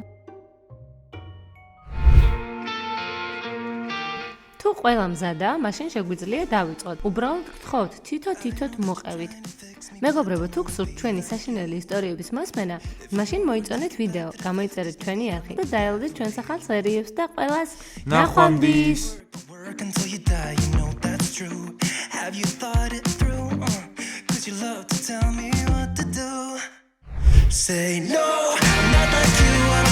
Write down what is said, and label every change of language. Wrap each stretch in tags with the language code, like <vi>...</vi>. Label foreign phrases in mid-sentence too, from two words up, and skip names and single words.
<ka>თუ ყველა მზადა, მაშინ შეგვიძლია დავიწყოთ. უბრალოდ გთხოვთ, თითო-თითოდ მოყევით. მეგობრებო, თუ გსურთ ჩვენი საშინელი ისტორიების მოსმენა, მაშინ მოიწონეთ ვიდეო, გამოიწერეთ ჩვენი არხი და დაელოდეთ ჩვენს ახალ სერიებს და ყველას ნახვამდის!</ka> <en>Work until you die, you know that's true. Have you thought it through? 'Cause you love to tell me what to do. Say no, I'm not like you.</en>